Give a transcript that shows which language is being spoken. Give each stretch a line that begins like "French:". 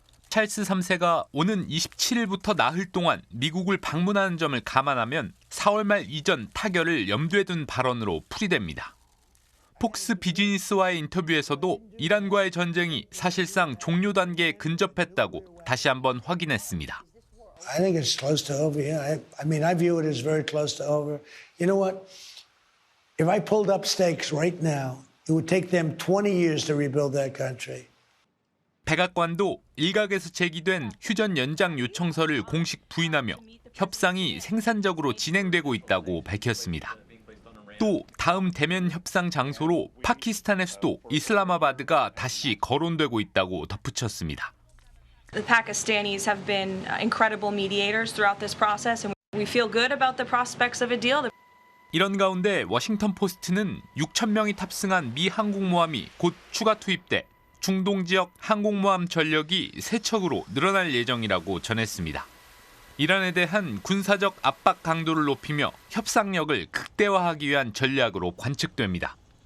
Korean: 찰스 3세가 오는 27일부터 나흘 동안 미국을 방문하는 점을 감안하면 4월 말 이전 타결을 염두에 둔 발언으로 풀이됩니다. 폭스 비즈니스와의 인터뷰에서도 이란과의 전쟁이 사실상 종료 단계에 근접했다고 다시 한번 확인했습니다.
English: I think it's close to over. Yeah, I mean, I view it as very close to over. You know what? If I pulled up stakes right now, it would take them 20 years to rebuild that country.
Korean: 백악관도 일각에서 제기된 휴전 연장 요청서를 공식 부인하며 협상이 생산적으로 진행되고 있다고 밝혔습니다. 또 다음 대면 협상 장소로 파키스탄의 수도 이슬라마바드가 다시 거론되고 있다고 덧붙였습니다.
English: The Pakistanis have been incredible mediators throughout this process, and we feel good about the prospects of a deal.
Korean: 이런 가운데 워싱턴 포스트는 6천 명이 탑승한 미 항공모함이 곧 추가 투입돼 중동 지역 항공모함 전력이 3척으로 늘어날 예정이라고 전했습니다. 이란에 대한 군사적 압박 강도를 높이며 협상력을 극대화하기 위한 전략으로 관측됩니다.